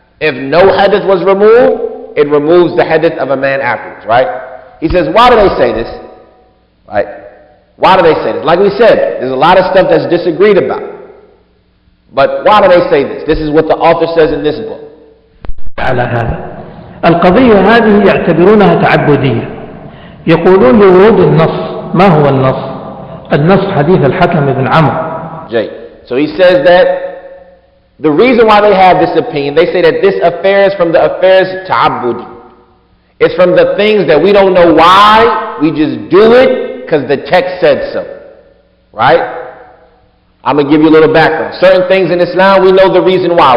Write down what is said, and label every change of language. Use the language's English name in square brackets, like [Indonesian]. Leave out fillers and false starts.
[English] If no hadith was removed, it removes the hadith of a man afterwards, right? He says, why do they say this? Right? Why do they say this? Like we said, there's a lot of stuff that's disagreed about. But why do they say this? This is what the author says in this book. [Arabic] على هذا القضية هذه يعتبرونها تعبدية. يقولون لورود النص. ما هو النص؟ النص حديث الحكم بن عمرو. [English] So he says that the reason why they have this opinion, they say that this affair is from the affairs ta'abbudi. It's from the things that we don't know why, we just do it because the text said so. Right? I'm going to give you a little background. Certain things in Islam, we know the reason why.